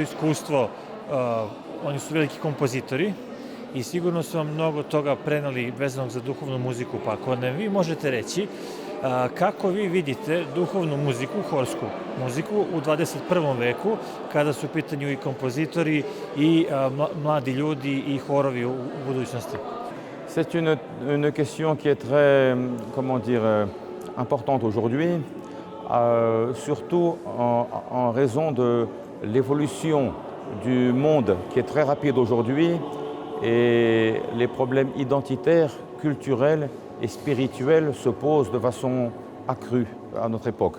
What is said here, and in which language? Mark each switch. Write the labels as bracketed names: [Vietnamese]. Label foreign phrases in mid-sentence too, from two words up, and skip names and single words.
[Serbian] iskustvo, oni su veliki kompozitori i sigurno su vam mnogo toga preneli vezanog za duhovnu muziku, pa ako nam vi možete reći kako vi vidite duhovnu muziku, horsku muziku u 21. veku, kada su u pitanju i kompozitori i mladi ljudi i horovi u budućnosti? [French] C'est une question qui est très, comment dire, importante aujourd'hui, surtout en raison de l'évolution du monde qui est très rapide aujourd'hui et les problèmes identitaires, culturels et spirituels se posent de façon accrue à notre époque.